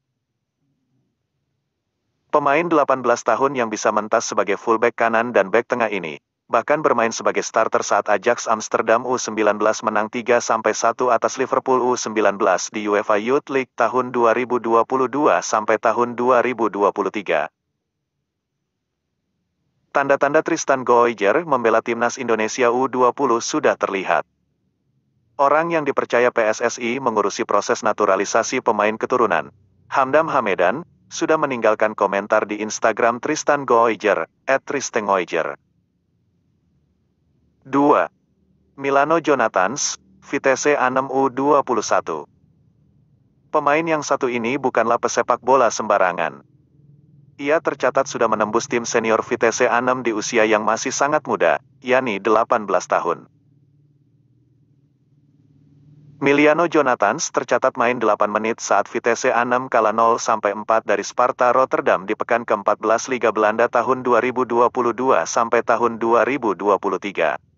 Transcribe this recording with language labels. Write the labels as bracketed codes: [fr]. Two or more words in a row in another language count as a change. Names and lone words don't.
[id] Pemain 18 tahun yang bisa mentas sebagai fullback kanan dan bek tengah ini, bahkan bermain sebagai starter saat Ajax Amsterdam U19 menang 3-1 atas Liverpool U19 di UEFA Youth League tahun 2022 sampai tahun 2023. Tanda-tanda Tristan Goijger membela timnas Indonesia U20 sudah terlihat. Orang yang dipercaya PSSI mengurusi proses naturalisasi pemain keturunan, Hamdam Hamedan, sudah meninggalkan komentar di Instagram Tristan Goijger, @tristengoijger. 2. Milano Jonathans, Vitesse Arnhem U21. Pemain yang satu ini bukanlah pesepak bola sembarangan. Ia tercatat sudah menembus tim senior Vitesse Arnhem di usia yang masih sangat muda, yakni 18 tahun. Milano Jonathans tercatat main 8 menit saat Vitesse Arnhem kalah 0-4 dari Sparta Rotterdam di pekan ke-14 Liga Belanda tahun 2022 sampai tahun 2023.